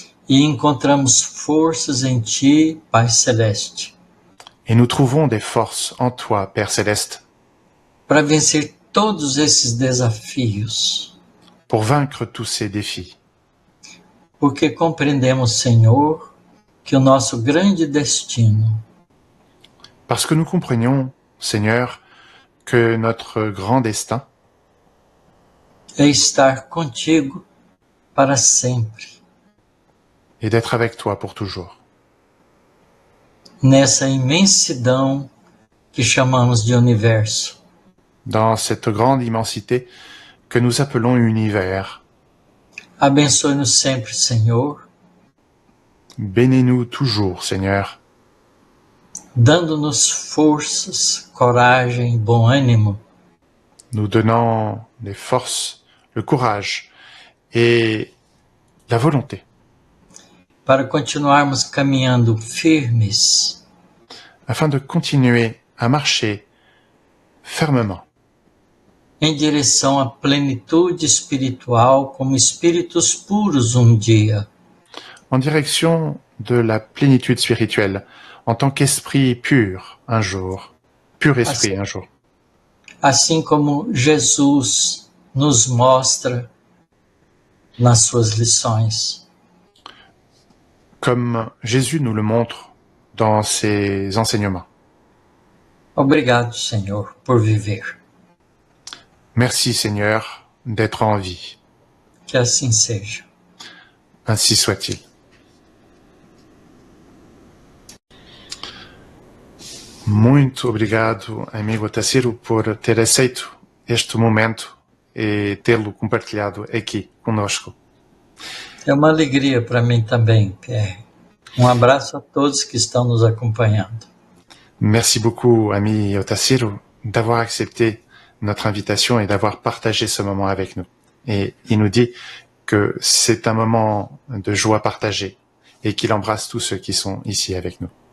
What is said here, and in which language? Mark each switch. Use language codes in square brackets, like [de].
[pt] E encontramos forças em Ti, Pai Celeste, [fr] Et nous trouvons des forces en toi, Père Céleste, [pt] para vencer todos esses desafios. [fr] pour vaincre tous ces défis. [pt] Porque compreendemos, Senhor, que o nosso grande destino [fr] Parce que nous comprenions, Seigneur, que notre grand destin [pt] é estar contigo para sempre, [fr] est d'être avec toi pour toujours. [pt] nessa imensidão que chamamos de universo. [fr] Dans cette grande immensité que nous appelons univers, [pt] Abençoe-nos sempre, Senhor, [fr] bénis-nous toujours, Seigneur, [pt] dando-nos forças, coragem, bom ânimo, [fr] nous donnant des forces, le courage et la volonté [pt] para continuarmos caminhando firmes [fr] afin de continuer à marcher fermement [pt] em direção à plenitude espiritual como espíritos puros um dia. [fr] en direction de la plénitude spirituelle en tant qu'esprit pur un jour, pur esprit un jour. [pt] Assim como Jesus nos mostra nas suas lições. [fr] Comme Jésus nous le montre dans ses enseignements. [pt] Obrigado, Senhor, por viver. [fr] Merci Seigneur d'être en vie. [pt] Que assim seja. [fr] Ainsi soit-il. [pt] Muito obrigado, amigo Tassiro, por ter aceito este momento e tê-lo compartilhado aqui conosco. É uma alegria para mim também, Pierre. Um abraço a todos que estão nos acompanhando. [fr] Merci beaucoup, ami Otassiro, d'avoir accepté notre invitation et d'avoir partagé ce moment avec nous. Et il nous dit que c'est un moment de joie partagée et qu'il embrasse tous ceux qui sont ici avec nous.